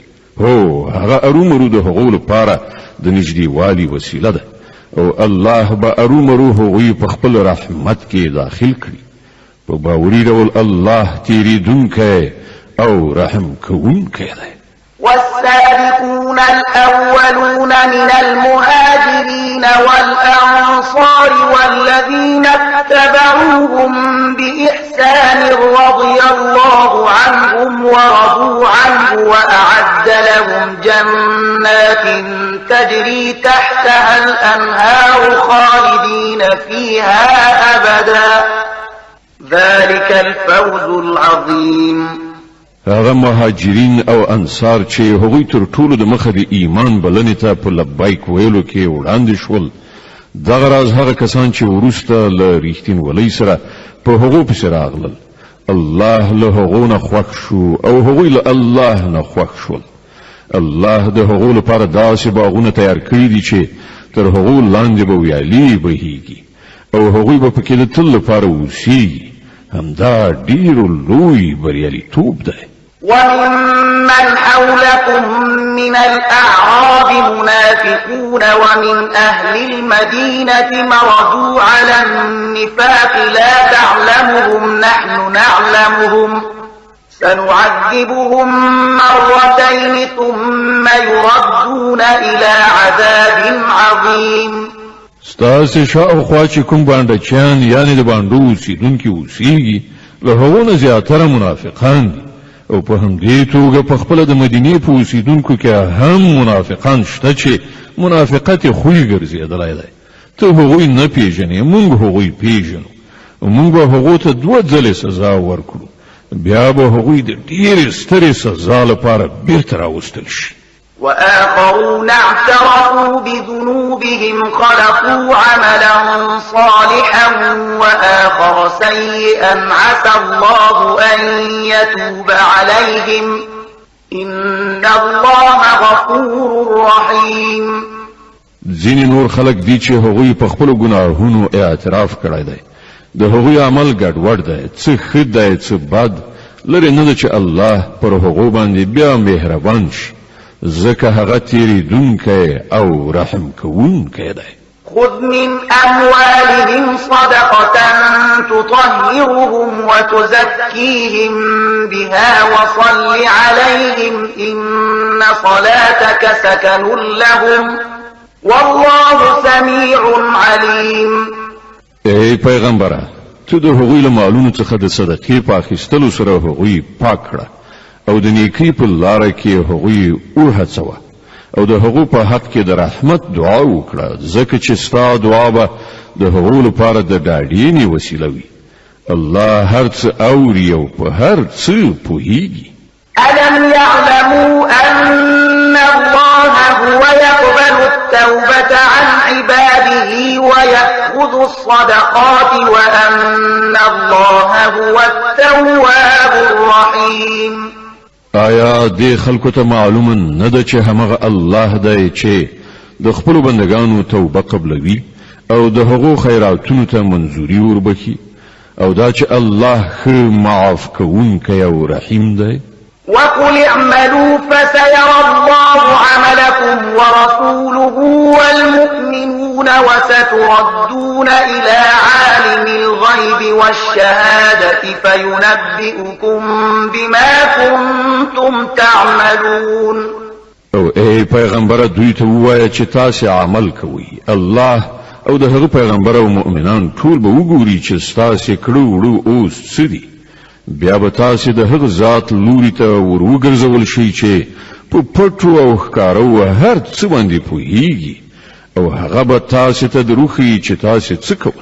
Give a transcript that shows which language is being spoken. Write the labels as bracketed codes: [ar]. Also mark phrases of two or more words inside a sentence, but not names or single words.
[ps] هو هغه ارومرو د هغو لپاره د نږدېوالي وسیله ده، او الله به ارومرو هغوی په خپل رحمت کې داخل کړي. په باوري ډول الله تیریدونکی او رحم كونك يدي. [ar] والسابقون الأولون من المهاجرين والأنصار والذين اتبعوهم بإحسان رضي الله عنهم ورضوا عنه وأعد لهم جنات تجري تحتها الأنهار خالدين فيها أبدا ذلك الفوز العظيم. [ps] هغه مهاجرین او انصار چې هغوی تر ټولو د مخه د ایمان بلنې ته په لبیک ویلو کې وړاندې شول، دغه راز هغه کسان چې وروسته له ریښتینولۍ سره په هغو پسې راغلل، الله له هغو نه خوښ شو او هغوی له الله نه خوښ شول. الله د هغو لپاره داسې باغونه تیار کړي دي چې تر هغو لاندې به ویالې بهیږي او هغوی به پکې د تل لپاره اوسیږي. همدا ډېر لوی بریالیتوب دی. [ar] وممن حولكم من الأعراب منافقون ومن أهل المدينة مردوا على النفاق لا تعلمهم نحن نعلمهم سنعذبهم مرتين ثم يردون إلى عذاب عظيم. [ps] ستاسې شاوخوا چې کوم بانډچیان یعنې د بانډو اوسېدونکي اوسېږي له هغو نه زیاتره منافقان دي او په همدې توګه په خپله د مدینې په اوسېدونکو کې هم منافقان شته چې منافقت یې خوی ګرځېدلی دی. ته هغوی نه پیژنې، موږ هغوی پیژنو او موږ به هغو ته 2 ځلې سزا ورکړو، بیا به هغوی د ډېرې سترې سزا لپاره بیرته راوستل شي. [ar] وآخرون اعترفوا بذنوبهم خلقوا عملا صالحا وآخر سيئا عسى الله أن يتوب عليهم إن الله غفور رحيم. [ps] ځینې نور خلک دي چې هغوی په خپلو ګناهونو اعتراف کړی دی، د هغوی عمل ګډوډ دی، څه ښه دی څه بد، لرې نه ده چې الله پر هغو باندې بیا مهربان شي، ځکه هغه تیریدونکی او رحم کوونکی دی. [ar] خذ من أموالهم صدقة تطهرهم وتزكيهم بها وصل عليهم إن صلاتك سكن لهم والله سميع عليم. [ps] ای پیغمبره، تو د هغوی له مالونو څخه د صدقې په اخیستلو سره هغوی پاک کړه او د نیکۍ په لاره کې هغوی وهڅوه او د هغو په حق کې د رحمت دعا وکړه، ځکه چې ستا دعا به د هغو لپاره د ډاډینې وسیله وي. الله هر څه اوري او په هر څه پوهیږي. [ar] ألم يعلموا أن الله هو يقبل التوبة عن عباده ويأخذ الصدقات وأن الله هو التواب الرحيم. [ps] آیا د خلکو ته معلومه نه ده چې همغه الله دی چې د خپلو بندگانو توبه قبلوي او د هغو خیراتونو ته منظوري وربخي، او دا چې الله ښه معاف کوونکی او رحیم دی؟ [ar] وقل اعملوا فسيرى الله عملكم ورسوله والمؤمنون وستردون إلى عالم الغيب والشهادة فينبئكم بما كنتم تعملون. [ps] او ای پیغمبر دوی ته ووایه چې تاسې عمل کوئ، الله او د هغه پیغمبر او مؤمنان ټول به وګوري چې ستاسې کړو وړو اوس څه دي، بیا به تاسې د هغه ذات لوري ته ور وګرځول شئ چې په پټو او ښکارو هر څه باندې پوهیږي او هغه به تاسې ته دروښیي چې تاسې څه کول.